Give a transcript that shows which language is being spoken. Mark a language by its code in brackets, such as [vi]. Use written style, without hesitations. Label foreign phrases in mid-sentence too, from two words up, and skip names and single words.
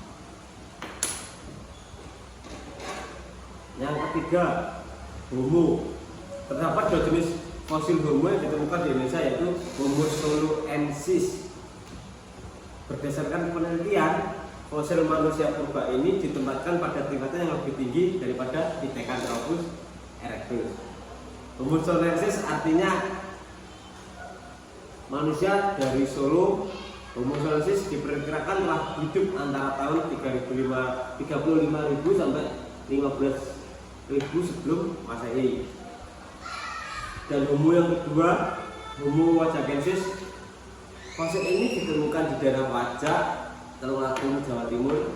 [id] Yang ketiga, Homo. Terdapat dua jenis fosil Homo yang ditemukan di Indonesia, yaitu Homo soloensis. Berdasarkan penelitian, fosil manusia purba ini ditempatkan pada tingkatan yang lebih tinggi daripada Pithecanthropus erectus. Homo sonensis artinya manusia dari Solo. Homo sonensis diperkirakan telah hidup antara tahun 35.000 sampai 15.000 sebelum Masehi. Dan Homo yang kedua, Homo wajagensis, fosil ini ditemukan di daerah Wajak, Tulungagung, Jawa Timur.